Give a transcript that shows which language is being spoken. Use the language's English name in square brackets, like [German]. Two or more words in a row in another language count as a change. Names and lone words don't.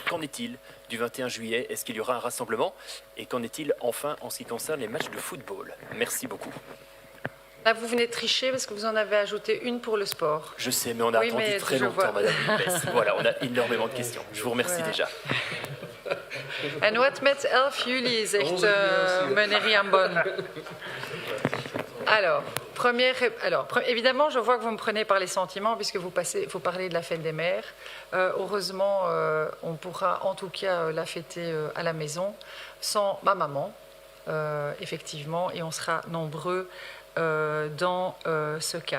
[French] Qu'en est-il du 21 juillet? Est-ce qu'il y aura un rassemblement? Et qu'en est-il enfin en ce qui concerne les matchs de football? Merci beaucoup. Là, vous venez de tricher parce que vous en avez ajouté une pour le sport. Je sais, mais on a attendu très longtemps, Madame Lupes. Voilà, on a énormément de questions. Je vous remercie déjà. [Dutch] En wat met 11 juli, zegt meneer Riambon. [French] Alors, évidemment, je vois que vous me prenez par les sentiments puisque vous parlez de la fête des mères. Heureusement, on pourra en tout cas la fêter à la maison sans ma maman, effectivement, et on sera nombreux dans ce cas.